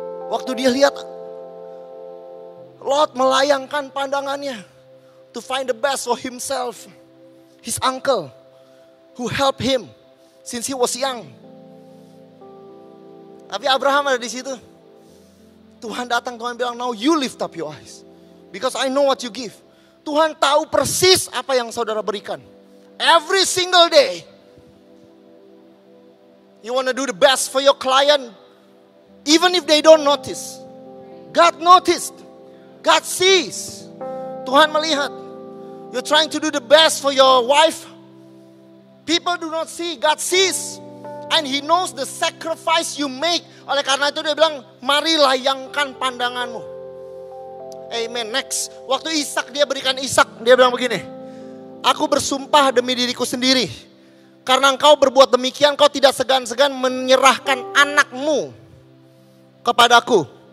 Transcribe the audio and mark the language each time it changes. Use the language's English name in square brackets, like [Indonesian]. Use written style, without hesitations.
[Indonesian] Waktu dia lihat Lot melayangkan pandangannya [English] to find the best for himself. His uncle who helped him since he was young. [Indonesian] Tapi Abraham ada di situ. Tuhan datang, Tuhan bilang, [English] now you lift up your eyes. Because I know what you give. [Indonesian] Tuhan tahu persis apa yang saudara berikan. [English] Every single day. You want to do the best for your client. Even if they don't notice. God noticed. God sees. [Indonesian] Tuhan melihat. [English] You're trying to do the best for your wife. People do not see, God sees. And He knows the sacrifice you make. [Indonesian] Oleh karena itu dia bilang, mari layangkan pandanganmu. Amen. Next, waktu Ishak dia berikan Ishak, dia bilang begini. Aku bersumpah demi diriku sendiri. Karena engkau berbuat demikian, kau tidak segan-segan menyerahkan anakmu kepadaku.